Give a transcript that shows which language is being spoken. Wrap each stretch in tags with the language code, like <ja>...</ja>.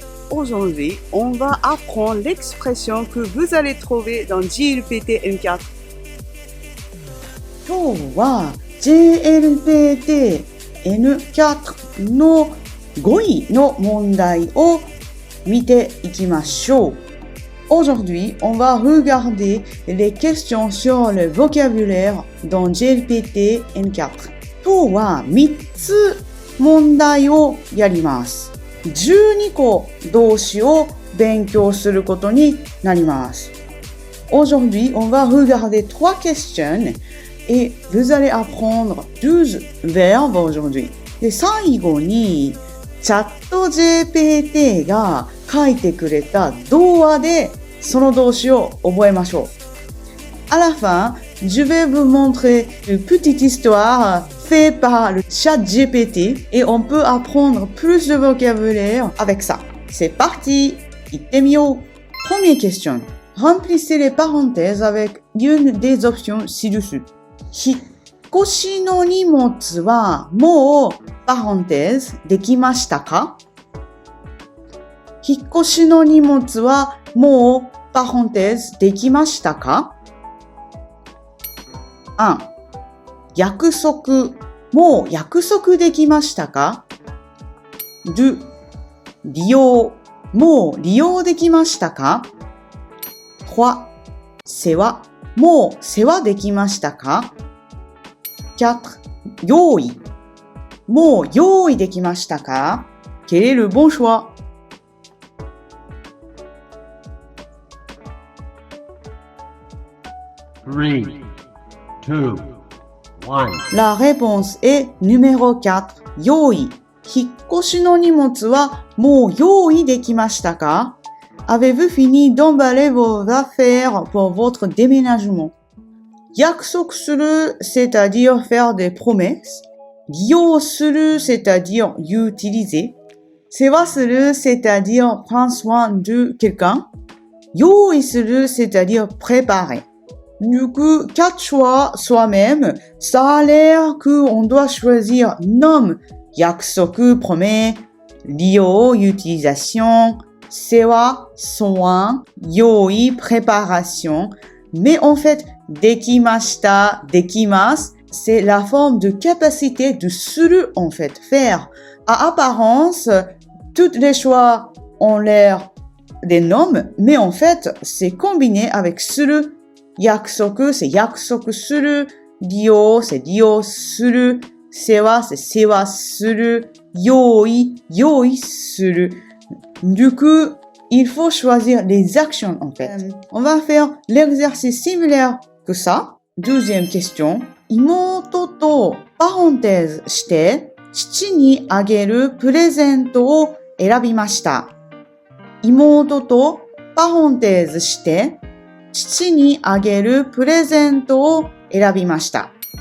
<fr>Aujourd'hui, on va apprendre l'expression que vous allez trouver dans JLPT N4.</fr> <ja>今日は JLPT N4 の語彙の問題を見ていきましょう。</ja> <fr>Aujourd'hui, on va regarder les questions sur le vocabulaire dans JLPT N4.</fr> <ja>今日は3つ問題をやります。 12個動詞を勉強することになります。</ja> <fr>Aujourd'hui, on va regarder 3 questions et vous allez apprendre 12 verbes aujourd'hui.</fr> <ja>で、最後にチャット GPT が書いてくれた童話でその動詞を覚えましょう。</ja> <fr>À la fin, je vais vous montrer une petite histoire faite par le chat GPT et on peut apprendre plus de vocabulaire avec ça. C'est parti!</fr> <ja>行ってみよう。</ja> <fr>Première question. Remplissez les parenthèses avec une des options ci-dessus.</fr> <ja>引っ越しの荷物はもうparenthèse できましたか？引っ越しの荷物はもうparenthèse できましたか？ 1. 約束、もう約束できましたか？ 2. 利用、もう利用できましたか？ 3. 世話、もう世話できましたか？ 4. 用意、もう用意できましたか？</ja> <fr>Quel est le bon choix?</fr> <en>Three, two, one.</en> <fr>La réponse est numéro 4. 用意。</fr> <ja>引っ越しの荷物はもう用意できましたか？</ja> <fr>Avez-vous fini d'emballer vos affaires pour votre déménagement? 約束する c'est-à-dire faire des promesses. 利用する c'est-à-dire utiliser. 世話する c'est-à-dire prendre soin de quelqu'un. 用意する c'est-à-dire préparer. Du coup, 4 choix soi-même, ça a l'air qu'on doit choisir nom, 約束, promet, 利用, utilisation, 世話, soin, 用意, préparation. Mais en fait, できました, できます, c'est la forme de capacité de する, en fait, faire. À apparence, tous les choix ont l'air des noms, mais en fait, c'est combiné avec する.</fr> <ja>約束 c'est 約束する。利用 c'est 利用する。世話 c'est 世話する。用意する。</ja> <fr>Du coup, il faut choisir les actions en fait. On va faire l'exercice similaire que ça. Deuxième question.</fr> <ja>妹とパレンテーズして父にあげるプレゼントを選びました。妹とパレンテーズして父にあげるプレゼントを選びました。</ja>